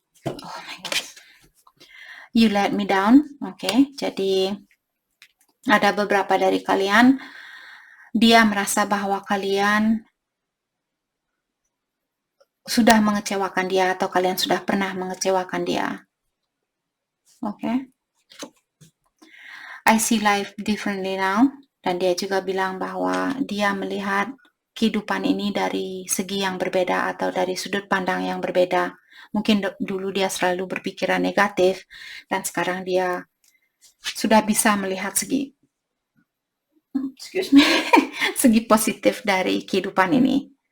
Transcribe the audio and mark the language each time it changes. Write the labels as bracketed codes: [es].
[en] Oh my God. You let me down. [id] Oke, jadi ada beberapa dari kalian, dia merasa bahwa kalian sudah mengecewakan dia atau kalian sudah pernah mengecewakan dia. Oke. [en] I see life differently now. [id] Dan dia juga bilang bahwa dia melihat kehidupan ini dari segi yang berbeda atau dari sudut pandang yang berbeda. Mungkin dulu dia selalu berpikiran negatif dan sekarang dia sudah bisa melihat segi segi positif dari kehidupan ini.